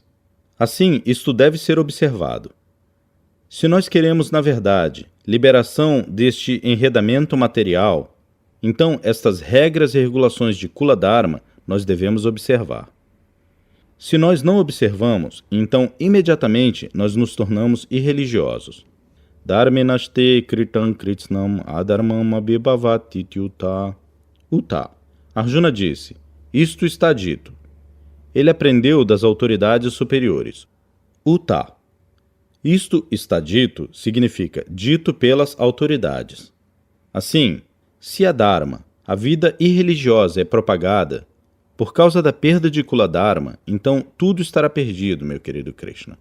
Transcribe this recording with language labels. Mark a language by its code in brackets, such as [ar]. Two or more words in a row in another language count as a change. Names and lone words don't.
[pt] Assim, isto deve ser observado. Se nós queremos, na verdade, liberação deste enredamento material, então estas regras e regulações de [sa] कुल धर्म [pt] nós devemos observar. Se nós não observamos, então imediatamente nós nos tornamos irreligiosos. [sa] धर्मेनस्ते कृतं कृत्स्नम् अधर्मम् अभिभवति उत. [pt] Uta. Arjuna disse, isto está dito. Ele aprendeu das autoridades superiores. Uta. Isto está dito significa dito pelas autoridades. Assim, se a Dharma, a vida irreligiosa, é propagada, por causa da perda de [sa] कुल धर्म, [pt] então tudo estará perdido, meu querido Krishna.